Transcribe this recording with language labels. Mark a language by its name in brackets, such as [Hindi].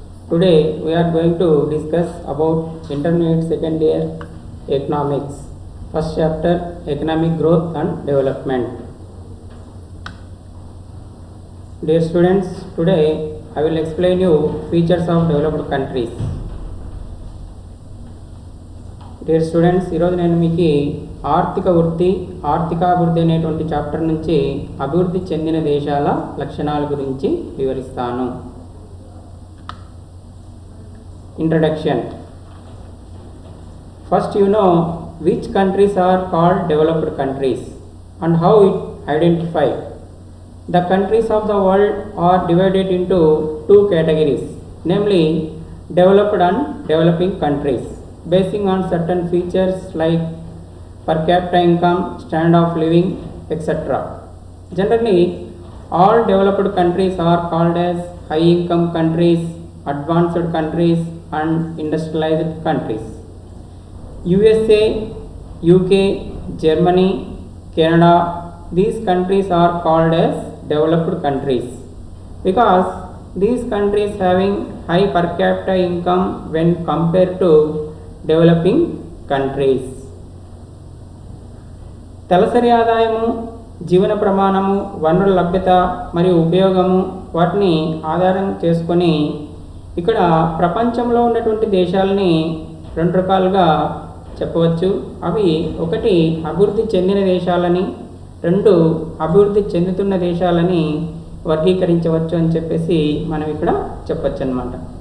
[English] Today we are going to discuss about intermediate second year economics. First chapter, economic growth and development. Dear students, today I will explain you features of developed countries. [Telugu] Dear students, ఈరోజు నేను మీకు ఆర్థికాభివృద్ధి అనేటువంటి chapter నుంచి అభివృద్ధి చెందిన దేశాల లక్షణాల గురించి వివరిస్తాను. [English] Introduction. First, you know which countries are called developed countries and how it identify. The countries of the world are divided into two categories, namely developed and developing countries, basing on certain features like per capita income, standard of living, etc. Generally, all developed countries are called as high income countries, advanced countries and industrialized countries. USA, UK, Germany, Canada, these countries are called as developed countries because these countries having high per capita income when compared to developing countries. [Telugu] తలసరి ఆదాయము, జీవన ప్రమాణము, వనరుల లభ్యత మరియు ఉపయోగము వాటిని ఆధారం చేసుకొని ఇక్కడ ప్రపంచంలో ఉన్నటువంటి దేశాలని రెండు రకాలుగా చెప్పవచ్చు. అవి ఒకటి అభివృద్ధి చెందిన దేశాలని, రెండు అభివృద్ధి చెందుతున్న దేశాలని వర్గీకరించవచ్చు అని చెప్పేసి మనం ఇక్కడ చెప్పచ్చు అన్నమాట.